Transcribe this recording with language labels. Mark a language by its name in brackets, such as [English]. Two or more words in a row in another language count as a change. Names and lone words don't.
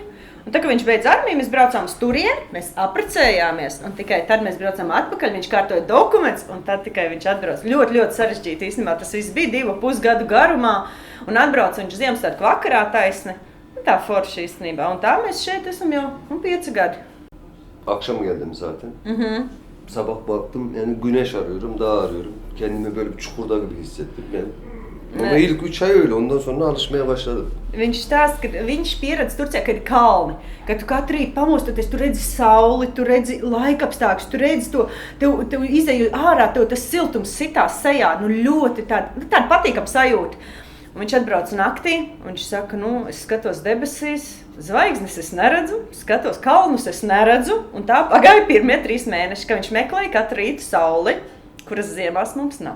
[Latvian] Un tā, kad viņš beidz armiju, mēs braucām uz turieni, mēs apprecējāmies, un tikai tad mēs braucām atpakaļ, viņš kārtoja dokumentus, un tad tikai viņš atbrauc. Ļoti, ļoti sarežģīti īstenībā, tas viss bija 2,5 gadu garumā, un atbrauc viņš Ziemassvētku vakarā taisni. Tā forši īstenībā, un tā mēs šeit esam jau 5 gadi. [Turkish] Akşam geldim zaten. Sabah baktım, yani güneş arıyorum, dağ arıyorum. Kendimi böyle bir çukurda gibi hissettim yani. Ama ilk 3 ay öyle, ondan sonra alışmaya başladım. [Latvian] Viņš stāsta, ka viņš pieredz Turcijā, ka ir kalni, ka tu katru rītu pamostoties, tu redzi sauli, tu redzi laikapstākļus, tu redzi to, tev izeju ārā, tev tas siltums sitās sejā, ļoti tāda patīkama sajūta. Un viņš atbrauc naktī, un viņš saka, es skatos debesīs, zvaigznes es neredzu, skatos kalnus es neredzu, un tā pagāja pirmie 3 mēneši, ka viņš meklēja katru rītu sauli, kuras ziemās mums nav.